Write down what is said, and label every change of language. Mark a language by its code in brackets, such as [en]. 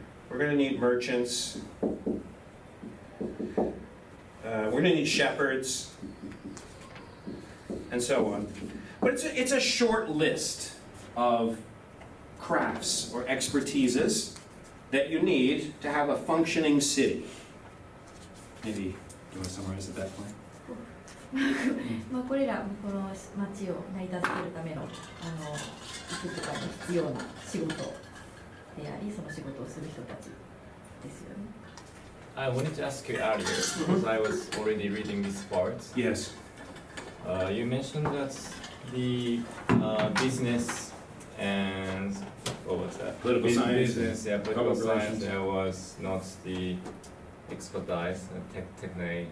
[en] We're going to need merchants. We're going to need shepherds, and so on. But it's a short list of crafts or expertises that you need to have a functioning city. Maybe, do you want to summarize at that point? [ja] まあこれらこの町を成り立たせるためのいくつかの必要な仕事であり、その仕事をする人たちですよね。 [en] I wanted to ask you earlier, because I was already reading this part. Yes. You mentioned that the business and what was that? Political science. Business, yeah, political public science. relations. There was not the expertise, technique